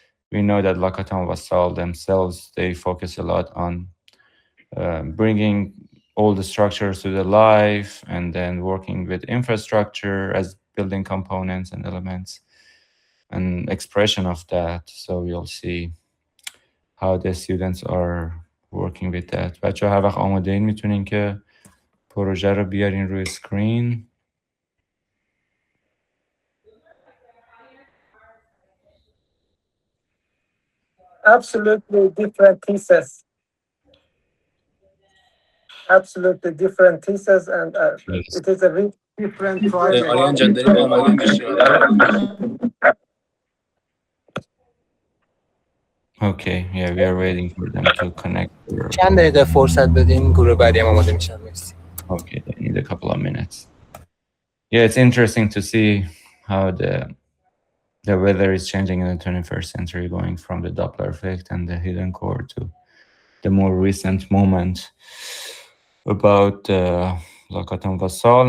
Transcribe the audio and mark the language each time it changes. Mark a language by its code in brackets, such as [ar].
[en] We know that Lakatan Vasal themselves, they focus a lot on bringing all the structures to the life and then working with infrastructure as building components and elements and expression of that. So we'll see how the students are working with that. [fa] بچه هر وقت آماده این میتونین که پروژه رو بیارین روی سکرین. [en] Absolutely different thesis. Absolutely different thesis, and it is a very different project. Okay, yeah, we are waiting for them to connect. [fa] چند دقیقه فرصت بدین گروه بعدی هم آماده میشن. [en] Okay, they need a couple of minutes. Yeah, it's interesting to see how the the weather is changing in the 21st century, going from the Doppler effect and the hidden core to the more recent moment about Lacaton-Vassal.